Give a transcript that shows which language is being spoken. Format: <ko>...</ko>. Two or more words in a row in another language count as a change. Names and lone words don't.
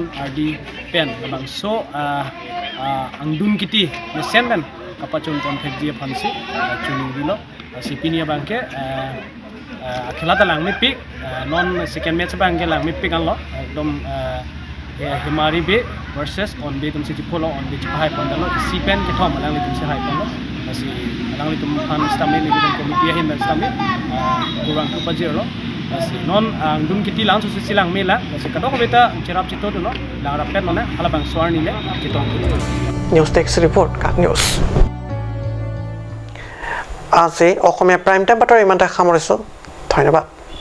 <mjw>adi pen bang so angdun kiti mesen kapacun konfek dia pansi chuning dilo si pinia bangke khilata lang mi pik non</mjw> <en>second match</en> <mjw>bangke lang mi pik anlo ekdom himari be versus on be tum si polo on be hai pondalo si pen ke thom lang tum si hai pondalo si lang tum han stamina ni tum komite hin stamina kurang tu pajero si non angdun kiti lang su silang mela si kadok beta cerap cito dulu lang rapet nona halabang suarni le cito</mjw> <en>news desk</en> <as>ৰিপৰ্ট কাক নিউজ আজি অসমীয়া</as> <en>prime time</en> <as>বাতৰি ইমানতে সামৰিছোঁ ধন্যবাদ</as>